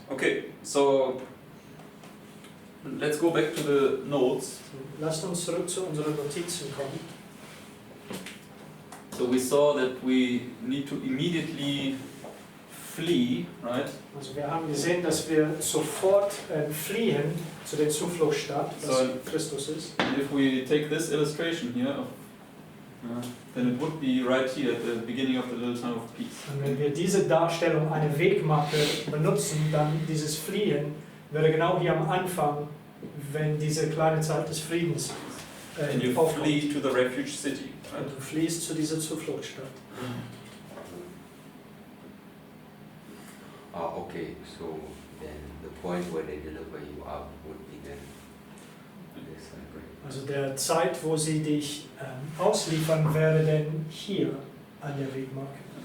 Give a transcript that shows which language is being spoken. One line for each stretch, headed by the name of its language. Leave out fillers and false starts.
English: Okay, so let's go back to the notes.
German: So, lasst uns zurück zu unseren Notizen kommen.
English: So we saw that we need to immediately flee, right?
German: Also wir haben gesehen, dass wir sofort fliehen zu der Zufluchtsstadt, was
English: So-
German: Christus ist.
English: And if we take this illustration here, then it would be right here at the beginning of the little time of peace.
German: Und wenn wir diese Darstellung, eine Wegmarke benutzen, dann dieses Fliehen wäre genau hier am Anfang, wenn diese kleine Zeit des Friedens
English: And you
German: aufkommt.
English: flee to the refuge city, right?
German: Und du fliehst zu dieser Zufluchtsstadt.
English: Okay, so then the point where they deliver you up would be then this cycle.
German: Also der Zeit, wo sie dich ausliefern, wäre denn hier an der Wegmarke.